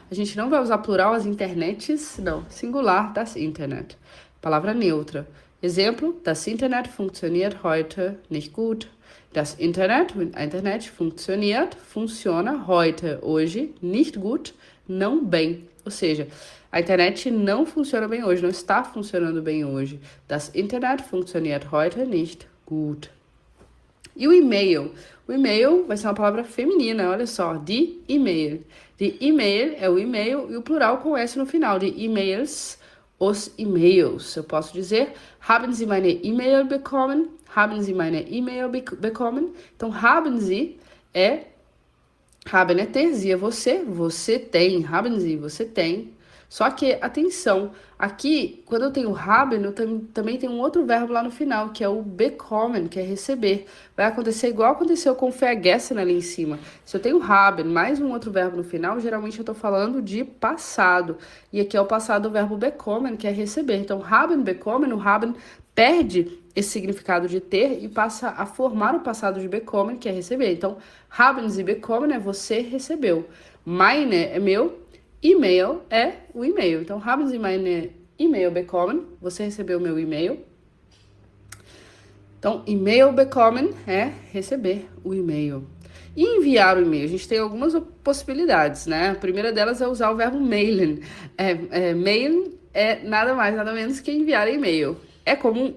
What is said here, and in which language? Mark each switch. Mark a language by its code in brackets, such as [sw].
[pt] A gente não vai usar plural as internets, não. Singular, das Internet. Palavra neutra. Exemplo, [de] das Internet funktioniert heute nicht gut. Das Internet, [pt] a internet [de] funktioniert, [pt] funciona [de] heute, [pt] hoje, [de] nicht gut, [pt] não bem. Ou seja, a internet não funciona bem hoje, não está funcionando bem hoje. [de] Das Internet funktioniert heute nicht gut. [pt] E o e-mail? O e-mail vai ser uma palavra feminina, olha só, [de] die E-Mail. [pt] Die E-Mail é o e-mail e o plural com S no final, de e-mails, os e-mails. Eu posso dizer, [de] haben Sie meine E-Mail bekommen? Haben Sie meine E-Mail bekommen? [pt] Então, [de] haben Sie [pt] haben é ter, Sie é você, você tem, haben Sie, você tem. Só que, atenção, aqui, quando eu tenho haben, eu também tenho um outro verbo lá no final, que é o bekommen, que é receber. Vai acontecer igual aconteceu com vergessen ali em cima. Se eu tenho haben mais um outro verbo no final, geralmente eu tô falando de passado. E aqui é o passado do verbo bekommen, que é receber. Então, haben, bekommen, o haben perde esse significado de ter e passa a formar o passado de bekommen, que é receber. Então, [de] haben Sie bekommen [pt] é você recebeu. Meine é meu. E-mail é o e-mail. Então, [de] haben Sie meine E-Mail bekommen? [pt] Você recebeu o meu e-mail. Então, [de] e-mail bekommen [pt] é receber o e-mail. E enviar o e-mail? A gente tem algumas possibilidades, né? A primeira delas é usar o verbo mailen. Mailen é nada mais, nada menos que enviar e-mail. É comum?